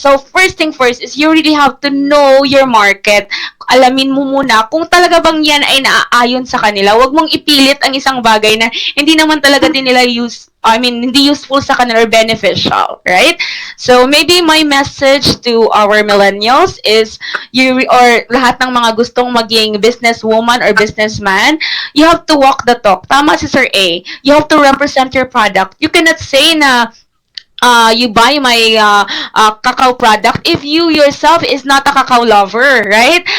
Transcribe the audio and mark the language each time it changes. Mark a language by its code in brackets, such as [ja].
[en] So, first thing first is you really have to know your market. [tl] Alamin mo muna kung talaga bang yan ay naaayon sa kanila. Huwag mong ipilit ang isang bagay na hindi naman talaga din nila hindi useful sa kanila [en] or beneficial, right? So, maybe my message to our millennials is or [tl] lahat ng mga gustong maging [en] businesswoman or businessman, you have to walk the talk. [tl] Tama si Sir A. [en] You have to represent your product. You cannot say na you buy my cacao product if you yourself is not a cacao lover, right?